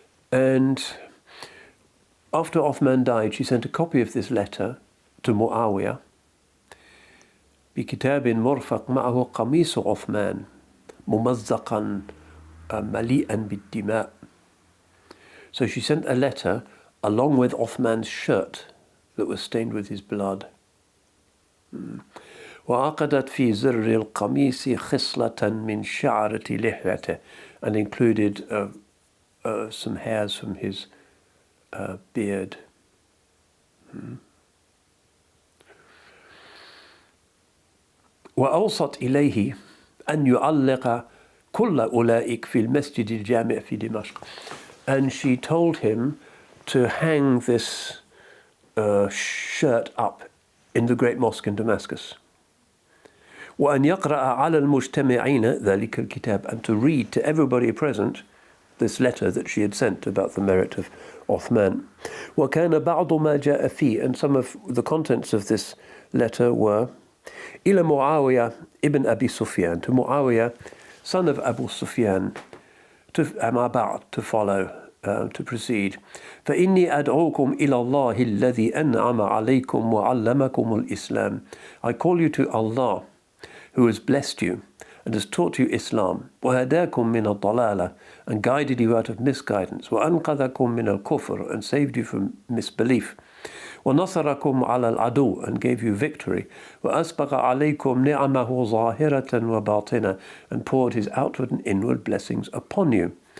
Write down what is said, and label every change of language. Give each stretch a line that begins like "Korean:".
English: And after Uthman died, she sent a copy of this letter to Muawiyah.
Arabic: بكتاب مرفق معه قميص عثمان ممزقا مليئا بالدماء.
English: So she sent a letter along with Uthman's shirt that was stained with his blood.
Arabic: وعقدت في زر القميص خصلة من شعرة لحيته,
English: and included some hairs from his beard.
Arabic: وأوصت إليه أن يعلق كل أولئك في المسجد الجامع في دمشق.
English: And she told him to hang this shirt up in the great mosque in Damascus.
Arabic: وأن يقرأ على المجتمعين ذلك الكتاب,
English: and to read to everybody present this letter that she had sent about the merit of Uthman.
Arabic: وكان بعض ما جاء فيه,
English: and some of the contents of this letter were
Arabic: إلى معاوية
English: ibn Abi Sufyan, to Muawiyah, son of Abu Sufyan, to
Arabic: أما بعد,
English: to follow, to proceed.
Arabic: فإني أدعوكم إلى الله الذي أنعم عليكم وعلمكم الإسلام.
English: I call you to Allah, who has blessed you and has taught you Islam,
Arabic: وهداكم من الضلالة,
English: and guided you out of misguidance,
Arabic: وأنقذكم من الكفر,
English: and saved you from misbelief,
Arabic: ونصركم على العدو,
English: and gave you victory,
Arabic: وأسبغ عليكم نعمه ظاهرة وباطنة,
English: and poured his outward and inward blessings upon you.